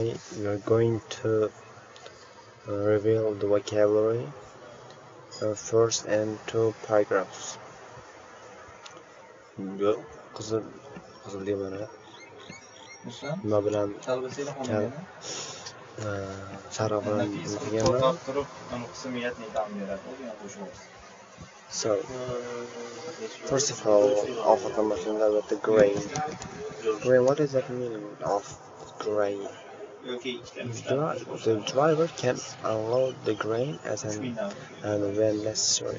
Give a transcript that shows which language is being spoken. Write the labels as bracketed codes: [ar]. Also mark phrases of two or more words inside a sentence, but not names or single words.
[en] We are going to reveal the vocabulary first and two paragraphs. [uz] Qizil demana nima bilan sariq bilan o'qiganman. [en] So first of all, with the grain. Grain, what is the meaning of grain? The driver can unload the grain and when necessary.